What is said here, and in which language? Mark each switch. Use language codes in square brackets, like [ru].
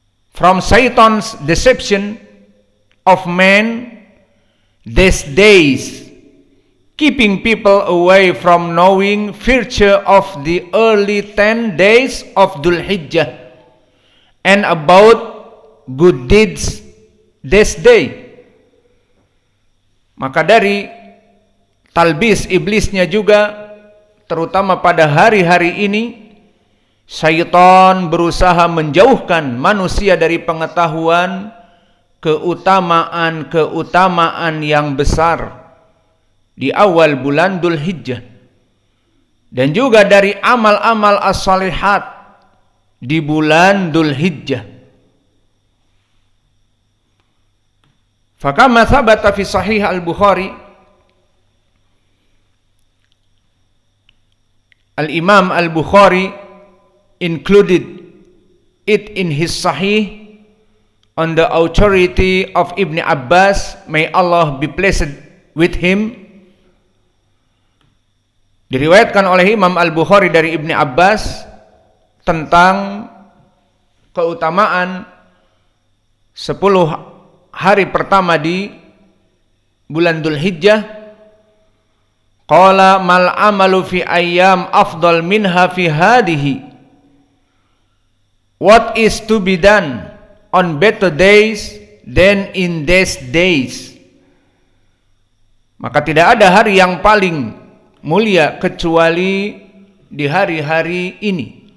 [en] From Satan's deception of man these days, keeping people away from knowing virtue of the early 10 days of Dhul Hijjah and about good deeds this day. [id] Maka dari talbis iblisnya juga, terutama pada hari-hari ini, syaitan berusaha menjauhkan manusia dari pengetahuan keutamaan-keutamaan yang besar di awal bulan Dhul Hijjah, dan juga dari amal-amal as-salihat di bulan Dhul Hijjah. [ar] Fakama thabata fi sahih al-Bukhari, [en] Al-Imam al-Bukhari included it in his sahih on the authority of Ibn Abbas, may Allah be pleased with him. [id] Diriwayatkan oleh Imam Al-Bukhari dari Ibn Abbas tentang keutamaan 10 hari pertama di bulan Dzulhijjah. [ar] Qala mal amalu fi ayyam afdal minha fi hadhihi. [en] What is to be done on better days than in these days? [id] Maka tidak ada hari yang paling mulia kecuali di hari-hari ini.